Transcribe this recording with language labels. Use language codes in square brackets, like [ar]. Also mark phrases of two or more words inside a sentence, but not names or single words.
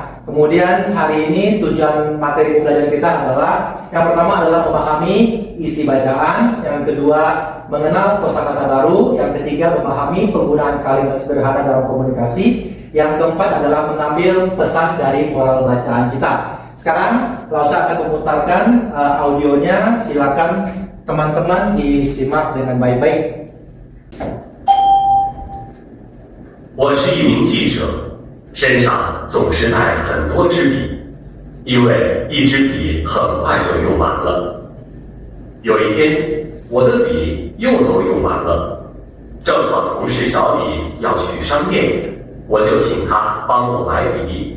[id] Kemudian hari ini tujuan materi pembelajaran kita adalah yang pertama adalah memahami isi bacaan, yang kedua mengenal kosakata baru, yang ketiga memahami penggunaan kalimat sederhana dalam komunikasi, yang keempat adalah mengambil pesan dari moral bacaan kita. Sekarang Lausa akan memutarkan audionya, silakan teman-teman disimak dengan baik-baik. [zh] 我是一名记者，身上总是带很多支笔，因为一支笔很快就用完了。有一天，我的笔又都用完了，正好同事小李要去商店，我就请他帮我买笔。